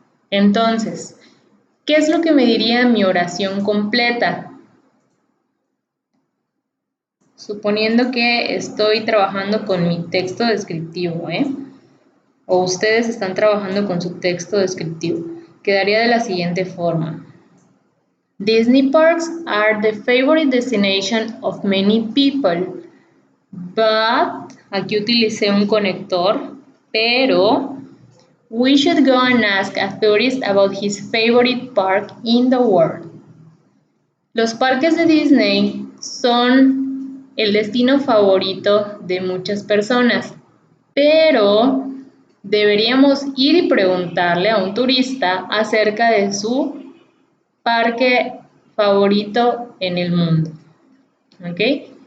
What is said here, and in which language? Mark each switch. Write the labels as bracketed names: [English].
[Spanish] Entonces, ¿qué es lo que me diría mi oración completa? Suponiendo que estoy trabajando con mi texto descriptivo, o ustedes están trabajando con su texto descriptivo, quedaría de la siguiente forma. [English] Disney parks are the favorite destination of many people, but, [Spanish] aquí utilicé un conector, pero, [English] we should go and ask a tourist about his favorite park in the world. [Spanish] Los parques de Disney son el destino favorito de muchas personas, pero deberíamos ir y preguntarle a un turista acerca de su parque favorito en el mundo. ¿Ok?